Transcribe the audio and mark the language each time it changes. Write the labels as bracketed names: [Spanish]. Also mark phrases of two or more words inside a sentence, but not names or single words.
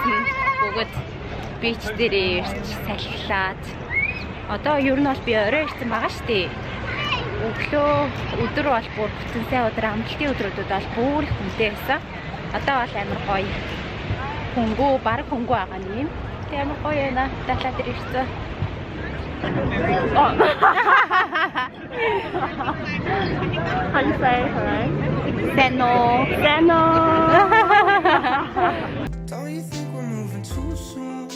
[Mongolian] нь бүгд бич дээр ирж салхилаад одоо ер нь бол би орой ирсэн байгаа шүү дээ. Өглөө өдөр бол бүр бүтэнсээ өдөр амралтын өдрүүдэд бол бүр их хүнтэй байсан. Одоо бол амар гоё. Хөнгөө баг хөнгөө байгаа юм. Тэг амар гоё байна. Далаа дээр ирсэн. [English] How you say hi? Seno. Seno. Don't you think we're moving too soon?